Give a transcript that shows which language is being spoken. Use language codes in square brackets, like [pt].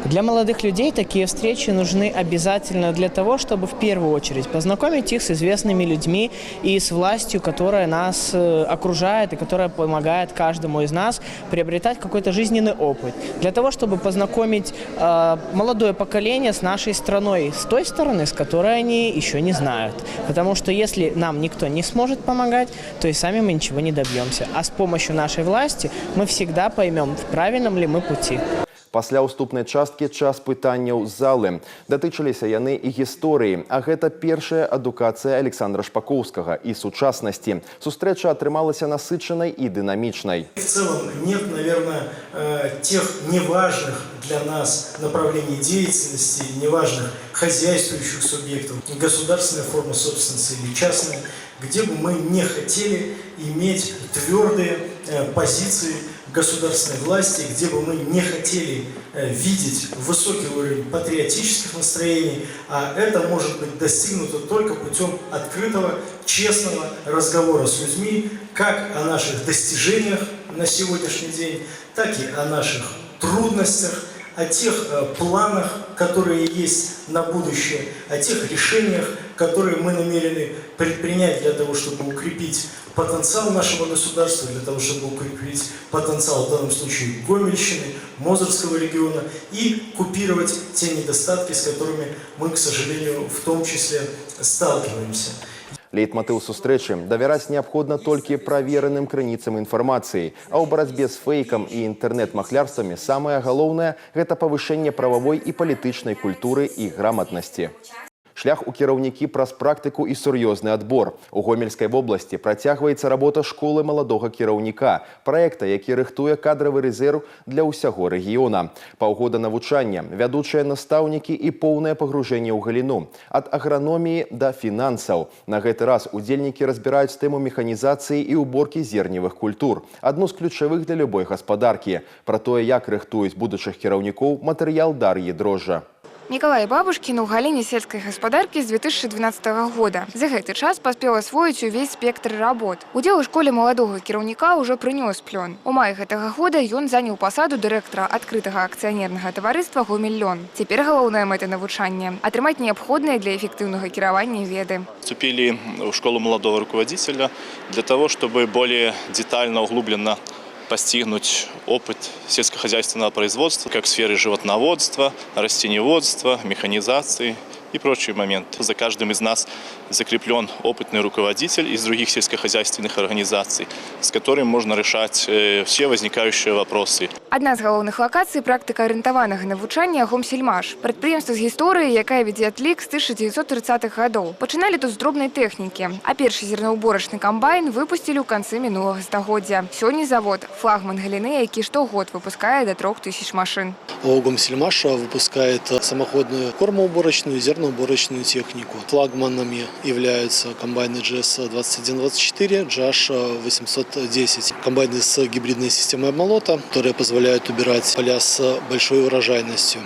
[ru] Для молодых людей такие встречи нужны обязательно для того, чтобы в первую очередь познакомить их с известными людьми и с властью, которая нас окружает и которая помогает каждому из нас приобретать какой-то жизненный опыт. Для того, чтобы познакомить молодое поколение с нашей нашей страной с той стороны, с которой они еще не знают. Потому что если нам никто не сможет помогать, то и сами мы ничего не добьемся. А с помощью нашей власти мы всегда поймем, в правильном ли мы пути. [be] Пасля ўступнай часткі час пытанняў з залы. Датычыліся яны і гісторыі, а гэта першая адукацыя Александра Шпакоўскага і сучаснасці. Сустрэча атрымалася насычанай і дынамічнай. [ru] В целом нет, наверное, тех неважных для нас направлений деятельности, неважных хозяйствующих субъектов, государственная форма собственности или частная, где бы мы не хотели иметь твердые позиции государственной власти, где бы мы не хотели видеть высокий уровень патриотических настроений, а это может быть достигнуто только путем открытого, честного разговора с людьми, как о наших достижениях на сегодняшний день, так и о наших трудностях, о тех планах, которые есть на будущее, о тех решениях, которые мы намерены предпринять для того, чтобы укрепить потенциал нашего государства, для того, чтобы укрепить потенциал в данном случае Гомельщины, Мозырского региона и купировать те недостатки, с которыми мы, к сожалению, в том числе сталкиваемся. [be] Лейтмотыў сустрэчы – давяраць неабходна толькі правераным крыніцам інфармацыі, а ў барацьбе з фэйкам і інтэрнэт-махлярствамі самае галоўнае – гэта павышэнне прававой і палітычнай культуры і граматнасці. Шлях у кіраўнікі праз практыку і сур'ёзны адбор. У Гомельскай вобласці працягваецца работа школы маладога кіраўніка, праекта, які рыхтуе кадравы рэзерв для ўсяго рэгіёна. Паўгода навучання, вядучыя настаўнікі і поўнае пагружэнне ў галіну. Ад аграноміі да фінансаў. На гэты раз удзельнікі разбіраюць тэму механізацыі і ўборкі зерневых культур. Адну з ключавых для любой гаспадаркі. Пра тое, як рыхтуюць будучых кіраўнікоў, матэрыял Дар'і Дрожжа. Миколай Бабушкин у галіне сельской гаспадаркі з 2012 года. За гэты час паспеў асвоіць увесь спектр работ. Удзел у школе маладога кіраўніка ўжо прынёс плён. У маі гэтага года ён заняў пасаду дырэктара адкрытага акцыянернага таварыства «Гомель-Лён». Цяпер галоўная мэта навучання – атрымаць неабходныя для эффектыўнага кіравання веды. [ru] Вступили в школу молодого руководителя для того, чтобы более детально, углубленно постигнуть опыт сельскохозяйственного производства, как в сфере животноводства, растениеводства, механизации и прочие моменты. За каждым из нас закреплен опытный руководитель из других сельскохозяйственных организаций, с которым можно решать все возникающие вопросы. [be] Адна з галоўных лакацый практыка арыентаванага навучання «Гомсельмаш». Прадпрыемства з гісторыі, якая вядзе адлік з 1930-х гадоў. Пачыналі тут з дробнай тэхнікі, а першы зерноўборачны камбайн выпусцілі ў канцы мінулага стагоддзя. Сёння завод – флагман галіны, які штогод выпускае [ru] до 3000 машин. «Гомсельмаш» выпускает самоходную кормоуборочную и зерноуборочную технику. Флагманами являются комбайны GS2124, JASH 810. Комбайны с гибридной системой обмолота, которые позволяют убирать поля с большой урожайностью.